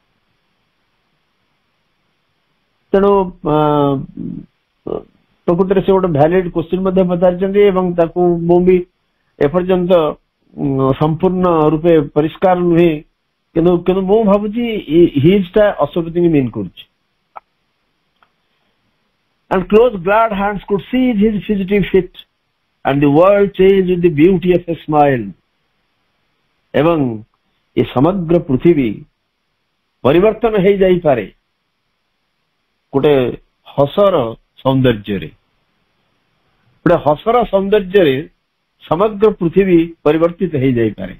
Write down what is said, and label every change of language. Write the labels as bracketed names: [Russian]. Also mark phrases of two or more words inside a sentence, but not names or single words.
[Odia] ତେଣୁ ପ୍ରକୃତରେ ସେ ଗୋଟେ [English] valid question [Odia] ମଧ୍ୟ ପଚାରିଛନ୍ତି ଏବଂ ତାକୁ ମୁଁ ବି ଏପର୍ଯ୍ୟନ୍ତ ସମ୍ପୂର୍ଣ୍ଣ ରୂପେ ପରିଷ୍କାର ନୁହେଁ, କିନ୍ତୁ ମୁଁ ଭାବୁଛି ହିଜ୍ ଟା ଅଶ୍ୱପତିଙ୍କୁ ମିନ୍ କରୁଛି। [English] And close glad hands could seize his fugitive feet, and the world changed with the beauty of a smile. [Odia] ଏବଂ ଏ ସମଗ୍ର ପୃଥିବୀ ପରିବର୍ତ୍ତନ ହେଇଯାଇପାରେ ଗୋଟେ ହସର ସୌନ୍ଦର୍ଯ୍ୟରେ। ଗୋଟେ ହସର ସୌନ୍ଦର୍ଯ୍ୟରେ ସମଗ୍ର ପୃଥିବୀ ପରିବର୍ତ୍ତିତ ହେଇଯାଇପାରେ।